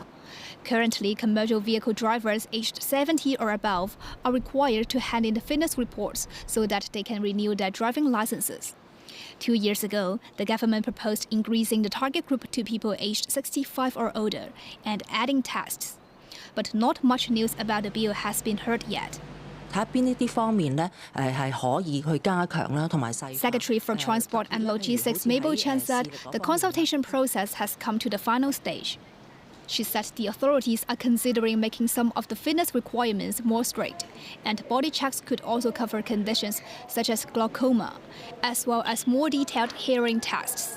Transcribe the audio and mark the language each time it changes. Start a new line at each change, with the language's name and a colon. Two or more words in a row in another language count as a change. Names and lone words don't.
English: Currently, commercial vehicle drivers aged 70 or above are required to hand in fitness reports so that they can renew their driving licenses. 2 years ago, the government proposed increasing the target group to people aged 65 or older and adding tests. But not much news about the bill has been heard yet.
Cantonese: 睇下邊一啲方面咧係可以去加強啦，同埋細。
English: Secretary for Transport and Logistics Mabel Chen said the consultation process has come to the final stage. She said the authorities are considering making some of the fitness requirements more strict, and body checks could also cover conditions such as glaucoma, as well as more detailed hearing tests.